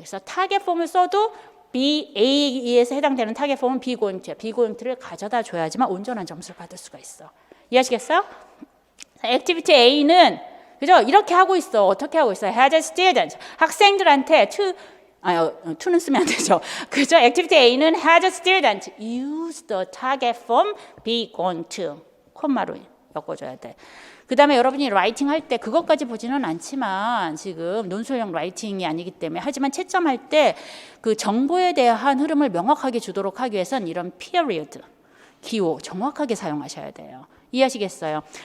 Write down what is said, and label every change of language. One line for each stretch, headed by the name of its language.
Korean: 그래서 타겟 폼을 써도 B, A에서 해당되는 타겟 폼은 B going to야. B going to를 가져다 줘야지만 온전한 점수를 받을 수가 있어. 이해하시겠어요? 액티비티 A는 그죠? 이렇게 하고 있어. 어떻게 하고 있어?
English: Has a student.
Korean: 학생들한테 to는 쓰면 안 되죠. 그죠? 액티비티 A는
English: has a student use the target form be going to.
Korean: 콤마로 엮어줘야 돼. 그 다음에 여러분이 라이팅 할 때 그것까지 보지는 않지만 지금 논술형 라이팅이 아니기 때문에 하지만 채점할 때 그 정보에 대한 흐름을 명확하게 주도록 하기 위해서는 이런 period, 기호 정확하게 사용하셔야 돼요. 이해하시겠어요?